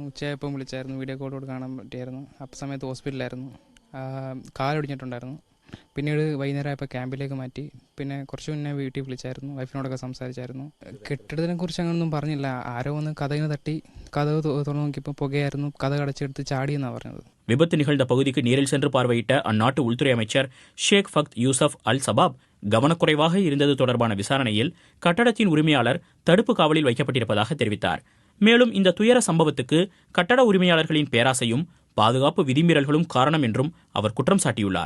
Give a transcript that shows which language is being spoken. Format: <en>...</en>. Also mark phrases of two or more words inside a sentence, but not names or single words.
<ml>ഉച്ചയായപ്പം വിളിച്ചായിരുന്നു,</ml> <en>video call</en> <ml>കാണാൻ പറ്റിയായിരുന്നു. അപ്പം സമയത്ത് ഹോസ്പിറ്റലിലായിരുന്നു, കാലൊടിഞ്ഞിട്ടുണ്ടായിരുന്നു. പിന്നീട് വൈകുന്നേരം ആയപ്പോൾ ക്യാമ്പിലേക്ക് മാറ്റി. പിന്നെ കുറച്ച് മുന്നേ വീട്ടിൽ വിളിച്ചായിരുന്നു, വൈഫിനോടൊക്കെ സംസാരിച്ചായിരുന്നു. കെട്ടിടത്തിനെ കുറിച്ച് അങ്ങനൊന്നും പറഞ്ഞില്ല. ആരോ ഒന്ന് കഥകിന് തട്ടി കഥക് തുറന്നു നോക്കിയപ്പോൾ പുകയായിരുന്നു, കഥ അടച്ചെടുത്ത് ചാടിയെന്നാണ് പറഞ്ഞത്.</ml> <ta>விபத்து நிகழ்ந்த பகுதிக்கு நேரில் சென்று பார்வையிட்ட அந்நாட்டு உள்துறை அமைச்சர் ஷேக் ஃபக்த் யூசப் அல் சபாப் கவனக்குறைவாக இருந்தது தொடர்பான விசாரணையில் கட்டடத்தின் உரிமையாளர் தடுப்பு காவலில் வைக்கப்பட்டிருப்பதாக தெரிவித்தார். மேலும் இந்த துயர சம்பவத்துக்கு கட்டட உரிமையாளர்களின் பேராசையும் பாதுகாப்பு விதிமீறல்களும் காரணம் என்றும் அவர் குற்றம் சாட்டியுள்ளார்.</ta>